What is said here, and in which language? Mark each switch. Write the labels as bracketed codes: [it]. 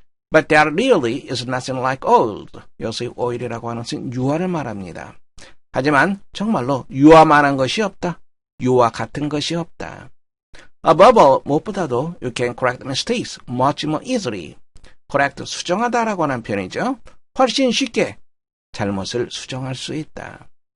[en] But there really is nothing like oil. [ko] 여기서 oil이라고 하는 것은 유화를 말합니다. 하지만 정말로 유화만한 것이 없다. 유화 같은 것이 없다. [en] Above all, [ko] 무엇보다도 [en] you can correct mistakes much more easily. [ko] correct, 수정하다라고 하는 표현이죠. 훨씬 쉽게 잘못을 수정할 수 있다.